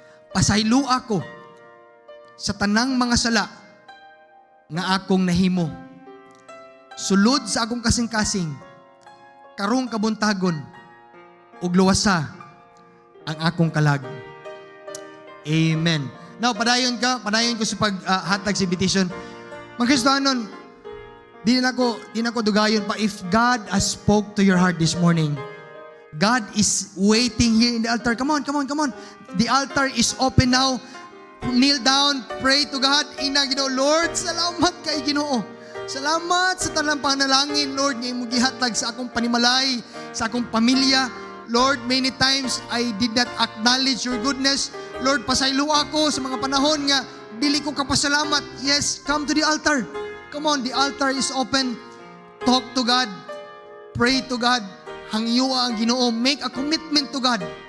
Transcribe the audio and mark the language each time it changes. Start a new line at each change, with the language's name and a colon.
Cebuano: Pasaylo ako sa tanang mga sala nga akong nahimo. Sulod sa akong kasing-kasing, karong kabuntagon ug luwasa ang akong kalag. Amen. Now, padayon ko sa paghatag sa invitation. Mga Kristohanon, di na ko dugayon pa.
English: If God has spoke to your heart this morning, God is waiting here in the altar. Come on. The altar is open now. Kneel down, pray to God.
Cebuano: Ina, Ginoo, Lord, salamat kay Ginoo. Salamat sa tanang panalangin, Lord, nga imong gihatag sa akong panimalay, sa akong pamilya.
English: Lord, many times I did not acknowledge your goodness.
Cebuano: Lord, pasaylo ako sa mga panahon nga dili ko kapasalamat.
English: Yes, come to the altar. Come on, the altar is open. Talk to God. Pray to God.
Cebuano: Hangyua ang Ginoo.
English: Make a commitment to God.